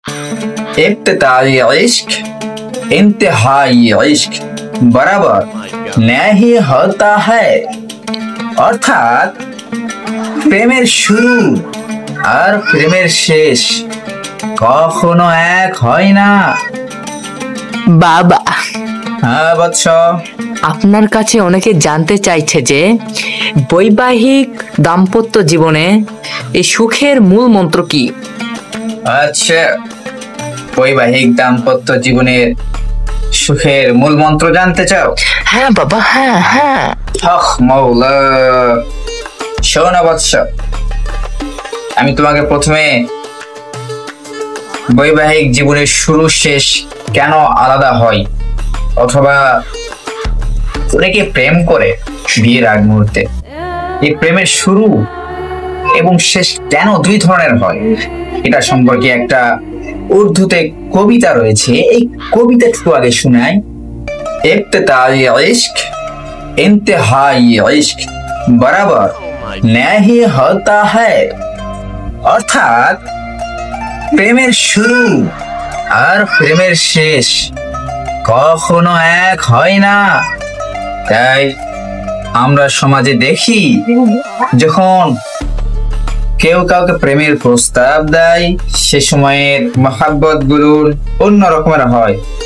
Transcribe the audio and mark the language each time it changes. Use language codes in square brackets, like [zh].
[hi] इब्तिदाई इश्क इंतहाई इश्क बराबर नहीं होता है। [bn] অর্থাৎ প্রেমের শুরু আর প্রেমের শেষ কখনো এক হয় না। বাবা, হ্যাঁ বৎস, আপনার কাছে অনেকে জানতে চাইছে যে বৈবাহিক দাম্পত্য জীবনে এই সুখের মূল মন্ত্র কি? আচ্ছা, বৈবাহিক দাম্পত্য জীবনের সুখের মূল মন্ত্র জানতে চাও? হ্যাঁ বাবা, হ্যাঁ হ্যাঁ। হক মাওলা, শোনো বৎস, আমি তোমাকে প্রথমে বৈবাহিক জীবনের শুরু শেষ কেন আলাদা হয়, অথবা অনেকে প্রেম করে বিয়ের আগ মুহূর্তে, এই প্রেমের শুরু এবং শেষ কেন দুই ধরনের হয়, এটা সম্পর্কে একটা উর্দুতে কবিতা রয়েছে। এই কবিতাটুকু আগে শোনাই। [hi] ইব্তিদাই ইশ্ক इंतहाई इश्क बराबर नहीं होता है। [bn] অর্থাৎ প্রেমের শুরু আর প্রেমের শেষ কখনো এক হয় না। তাই আমরা সমাজে দেখি, যখন কেউ কাউকে প্রেমের প্রস্তাব দেয়, সে সময়ের মহাব্বত গুলো অন্য রকমের হয়।